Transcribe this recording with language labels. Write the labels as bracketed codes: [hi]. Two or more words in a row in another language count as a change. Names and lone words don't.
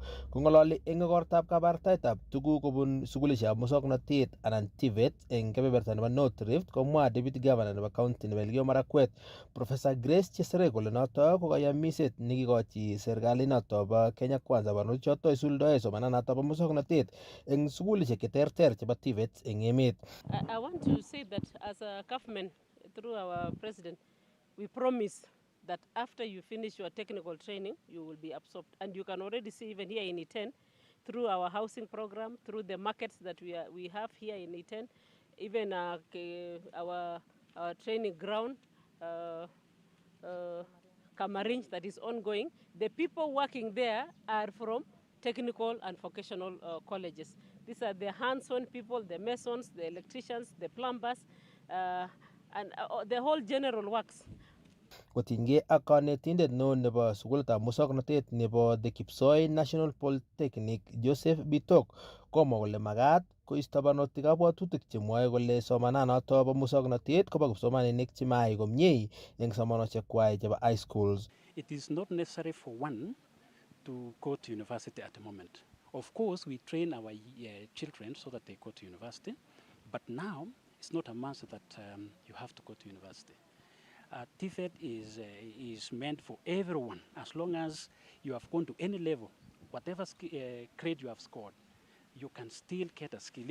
[kln] Kong'ololi eng igortab kabartaetab tuguk kobun sukulishekab muswoknotet anan TVET eng kebeberta nebo North Rift komwa Deputy Governor nebo County nebo Elgeyo Marakwet Professor Grace Chesere kole noto ko kayamiset nekikochi serikalit noto bo Kenya Kwanza barnotik choto isuldoe somananato bo muswoknotet eng sukulishek cheterter chebo TVET eng emet. [en] I want to say that as a government, through our president, we promise that after you finish your technical training, you will be absorbed. And you can already see even here in Iten, through our housing program, through the markets that we have here in Iten, even our training ground, Kamarinj, that is ongoing. The people working there are from technical and vocational colleges. These are the hands-on people, the masons, the electricians, the plumbers, and the whole general works. [kln] Kotinygei ak kanetindet neo nebo sukulitab muswoknotet nebo The Kipsoi National Polytechnic Joseph Bitok komwa kole magat koisto barnotik kabwatutik chemwoe kole somananoto bo muswoknotet kobo kipsomaninik chemaai komie eng somanosiekkwai chebo [en] high schools. It is not necessary for one to go to university at the moment. Of course, we train our children so that they go to university, but now it's not a must that you have to go to university. TVET is meant for everyone, as long as you have gone to any level, whatever grade you have scored, you can still get a skill.